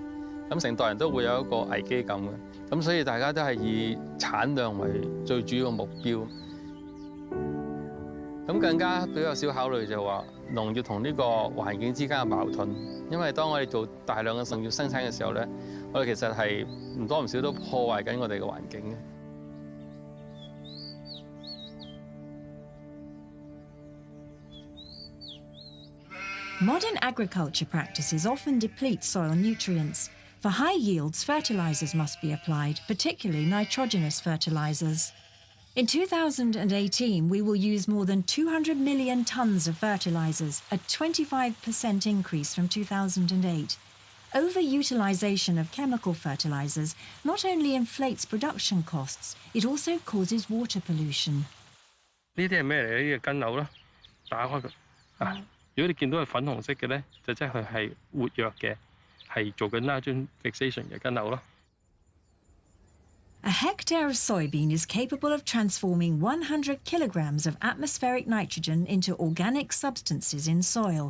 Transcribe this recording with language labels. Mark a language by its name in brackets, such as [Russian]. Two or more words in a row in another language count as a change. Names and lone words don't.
[Cantonese] 咁成代人都會有一個危機感嘅，咁所以大家都係以產量為最主要嘅目標。咁更加比較少考慮就係話農業同呢個環境之間嘅矛盾，因為當我哋做大量嘅農業生產嘅時候咧，我哋其實係唔多唔少都破壞緊我哋嘅環境嘅。 [English] Modern agriculture practices often deplete soil nutrients. For high yields, fertilizers must be applied, particularly nitrogenous fertilizers. In 2018, we will use more than 200 million tons of fertilizers, a 25% increase from 2008. Overutilization of chemical fertilizers not only inflates production costs, it also causes water pollution. [Cantonese] 呢啲係咩嚟咧？呢個根瘤啦，打開佢啊！如果你見到係粉紅色嘅咧，就即係佢係活躍嘅，係做緊 [English] nitrogen fixation [Cantonese] 嘅根瘤咯。 [English] A hectare of soybean is capable of transforming 100 kilograms of atmospheric nitrogen into organic substances in soil.